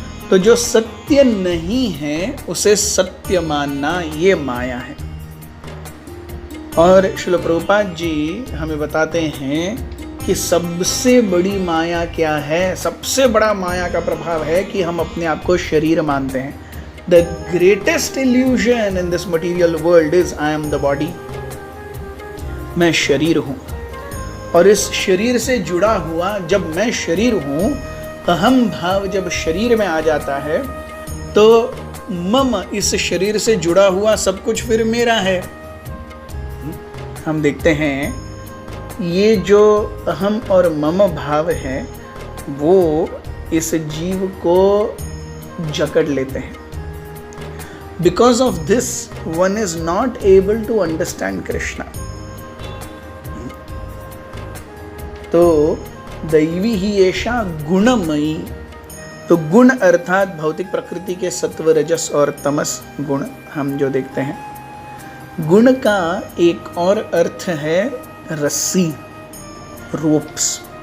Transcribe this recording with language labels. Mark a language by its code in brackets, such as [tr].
[hi] तो जो सत्य नहीं है उसे सत्य मानना, ये माया है। और श्रील प्रभुपाद जी हमें बताते हैं कि सबसे बड़ी माया क्या है? सबसे बड़ा माया का प्रभाव है कि हम अपने आप को शरीर मानते हैं। [en] The greatest illusion in this material world is I am the body. [hi] मैं शरीर हूँ, और इस शरीर से जुड़ा हुआ जब मैं शरीर हूँ, अहम भाव जब शरीर में आ जाता है तो मम, इस शरीर से जुड़ा हुआ सब कुछ फिर मेरा है। हम देखते हैं ये जो अहम और मम भाव है वो इस जीव को जकड़ लेते हैं। [en] Because of this, one is not able to understand Krishna. [hi] तो [sa] दैवी ही ऐसा गुणमयी, [hi] तो गुण अर्थात भौतिक प्रकृति के सत्व, रजस और तमस गुण हम जो देखते हैं। गुण का एक और अर्थ है रस्सी, रोप्स।